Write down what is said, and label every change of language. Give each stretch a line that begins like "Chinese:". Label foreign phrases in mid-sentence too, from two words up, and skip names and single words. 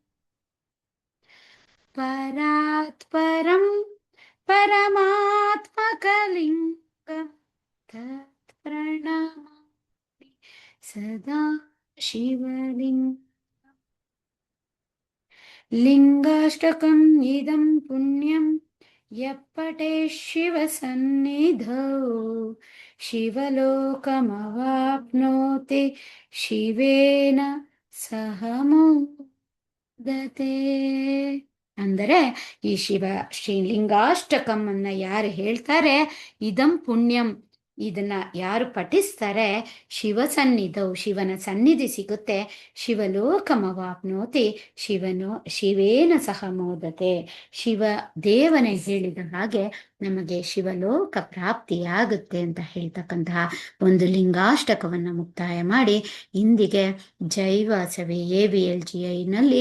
Sanskrit: ಪರಾತ್ಪರಂ ಪರಮಾತ್ಮಕಲಿಂಗಂ ತತ್ಪ್ರಣಮಾಮಿ ಸದಾ ಶಿವಲಿಂಗಂ ಲಿಂಗಾಷ್ಟಕಂ ಇದಂ ಪುಣ್ಯಂ ಯಪ್ಪಟೇ ಶಿವಸನ್ನಿಧೌ ಶಿವಲೋಕಮವಾಪ್ನೋತಿ ಶಿವೇನ ಸಹ ಮೋದತೆ.
Kannada: ಅಂದರೆ ಈ ಶ್ರೀಲಿಂಗಾಷ್ಟಕಂ ಅನ್ನ ಯಾರು ಹೇಳ್ತಾರೆ,
Sanskrit: ಇದಂ ಪುಣ್ಯಂ,
Kannada: ಇದನ್ನ ಯಾರು ಪಠಿಸ್ತಾರೆ, ಶಿವಸನ್ನಿಧೌ, ಶಿವನ ಸನ್ನಿಧಿ ಸಿಗುತ್ತೆ,
Sanskrit: ಶಿವಲೋಕಮವಾಪ್ನೋತಿ, ಶಿವೇನ ಸಹ ಮೋದತೆ,
Kannada: ಶಿವ ದೇವನೇ ಹೇಳಿದ ಹಾಗೆ ನಮಗೆ ಶಿವಲೋಕ ಪ್ರಾಪ್ತಿಯಾಗುತ್ತೆ ಅಂತ ಹೇಳ್ತಕ್ಕಂತಹ ಒಂದು ಲಿಂಗಾಷ್ಟಕವನ್ನ ಮುಕ್ತಾಯ ಮಾಡಿ ಇಂದಿಗೆ ಜೈವಾಸವಿ AVLGI